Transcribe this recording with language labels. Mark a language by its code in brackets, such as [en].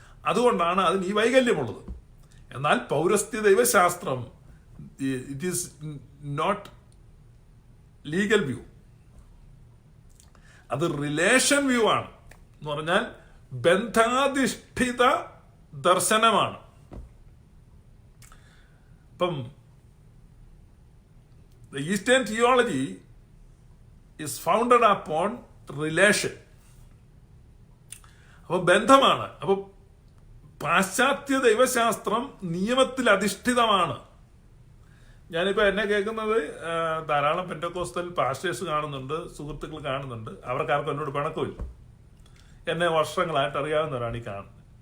[ml] അതുകൊണ്ടാണ് അതിന് ഈ വൈകല്യമുള്ളത്. എന്നാൽ പൗരസ്ത്യ ദൈവശാസ്ത്രം [en] it is not legal view, [ml] അത് റിലേഷൻ വ്യൂ ആണ്. എന്ന് പറഞ്ഞാൽ ബന്ധാധിഷ്ഠിത ദർശനമാണ്. [en] ഇപ്പം the Eastern theology is founded upon relation. [ml] അപ്പോൾ ബന്ധമാണ്. അപ്പോൾ പാശ്ചാത്യ ദൈവശാസ്ത്രം നിയമത്തിൽ അധിഷ്ഠിതമാണ്. ഞാനിപ്പോൾ എന്നെ കേൾക്കുന്നത് ധാരാളം പെന്റക്കോസ്റ്റൽ പാസ്റ്റേഴ്സ് കാണുന്നുണ്ട്, സുഹൃത്തുക്കൾ കാണുന്നുണ്ട്. അവർക്കാർക്കും എന്നോട് പിണക്കമില്ല. എന്നെ വർഷങ്ങളായിട്ട് അറിയാവുന്നവരാണ് ഈ കാണുന്നത്.